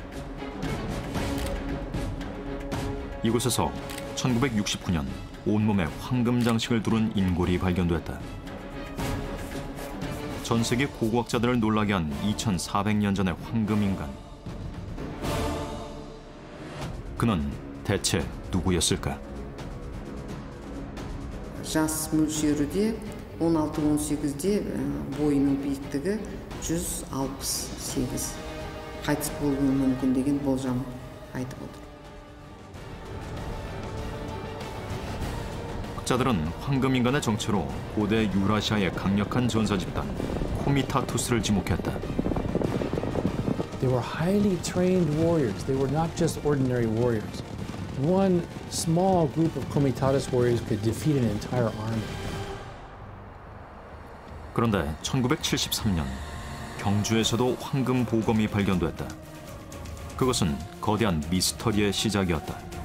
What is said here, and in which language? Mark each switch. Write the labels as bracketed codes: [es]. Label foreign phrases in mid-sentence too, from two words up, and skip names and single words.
[ko] 이곳에서 1969년 온몸에 황금 장식을 두른 인골이 발견됐다. 전 세계 고고학자들을 놀라게 한 2400년 전의 황금 인간. 그는 대체 누구였을까? [kk] Жас мөлшері 16-18-де бойының биіктігі 168. Қайтыс болуы мүмкін деген болжам айтып отыр. [ko] 학자들은 황금 인간의 정체로 고대 유라시아의 강력한 전사 집단 코미타투스를 지목했다. [en] They were highly trained warriors. They were not just ordinary warriors. One small group of Comitatus warriors could defeat an entire army. [ko] 그런데 1973년 경주에서도 황금 보검이 발견됐다. 그것은 거대한 미스터리의 시작이었다.